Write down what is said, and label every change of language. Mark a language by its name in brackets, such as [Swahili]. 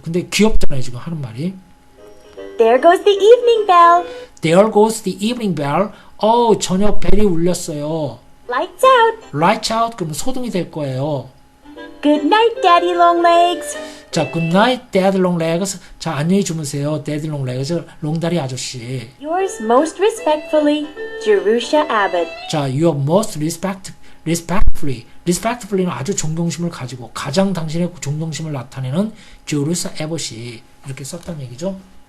[Korean] 근데 귀엽잖아요, 지금 하는 말이. [English] There goes the evening bell. There goes the evening bell. [Korean] 저녁 벨이 울렸어요. [English] Lights out. Lights out. [Korean] 그러면 소등이 될 거예요. [English] Good night, Daddy Longlegs. 자, good night, Dad Longlegs. [Korean] 자, 안녕히 주무세요, Dad Longlegs. 롱다리 아저씨. [English] Yours most respectfully, Jerusha Abbott. [Korean] 자, [English] your most respectfully [Korean] 는 아주 존경심을 가지고 가장 당신의 존경심을 나타내는 Jerusha Abbott이 이렇게 썼다는 얘기죠.